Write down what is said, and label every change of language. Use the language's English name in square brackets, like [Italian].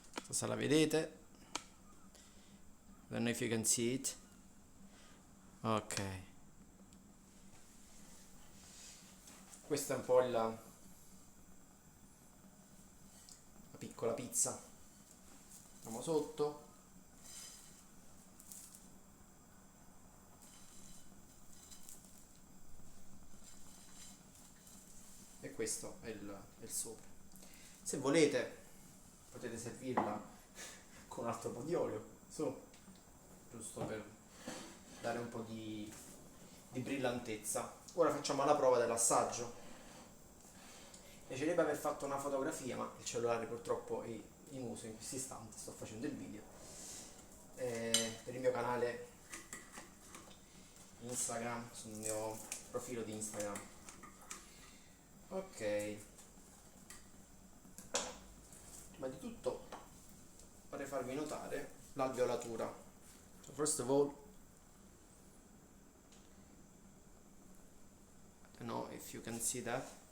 [Italian] Se la vedete, [English] I don't know if you can see it. Ok. [Italian] Questa è un po' la piccola pizza. Andiamo sotto. E questo è il sopra. Se volete potete servirla con un altro po' di olio, su, giusto per dare un po' di brillantezza. Ora facciamo la prova dell'assaggio. Mi piacerebbe aver fatto una fotografia, ma il cellulare purtroppo è in uso in questo istante, sto facendo il video. Per il mio canale Instagram, sul mio profilo di Instagram. Ok, ma di tutto vorrei farvi notare l'alveolatura. [English] So first of all, I don't know if you can see that.